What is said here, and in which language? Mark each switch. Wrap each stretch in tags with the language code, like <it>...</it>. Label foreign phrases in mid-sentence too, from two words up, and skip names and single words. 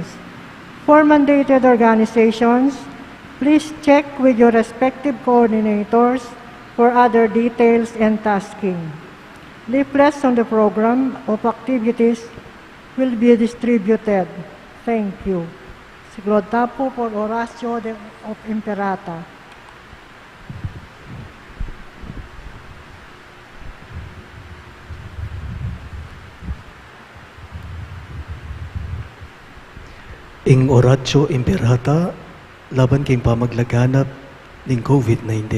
<en>For mandated organizations, please check with your respective coordinators for other details and tasking. Leaflets on the program of activities will be distributed. Thank you.</en> <pam>Siglod tapo por Oratio of Imperata. Ing Oratio Imperata, laban king pamaglaganap ning COVID-19.</pam>